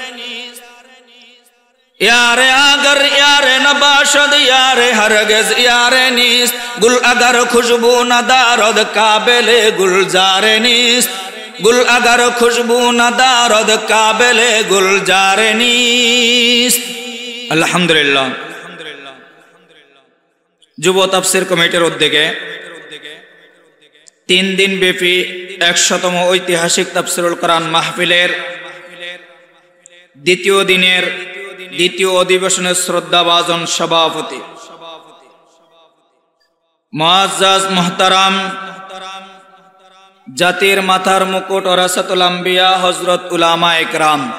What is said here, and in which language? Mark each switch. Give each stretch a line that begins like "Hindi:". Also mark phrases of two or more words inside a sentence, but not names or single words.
Persian: یار آگر یار نباشد یار ہرگز یار نیست گل اگر خوشبو ندارد قابل گلزار نیست گل اگر خوشبو ندارد قابل گلزار نیست
Bangla: আলহামদুলিল্লাহ যুব তাফসীর কমিটির উদ্যোগে 3 দিন ব্যাপী 100তম ঐতিহাসিক তাফসীরুল কোরআন মাহফিলের দ্বিতীয় দিনের দ্বিতীয় অধিবেশনের শ্রদ্ধাভাজন সভাপতি মুআজ্জাজ মুহতারাম জাতির মাথার মুকুট
Arabic: ورثة الأنبياء
Bangla: হযরত উলামা ইকরাম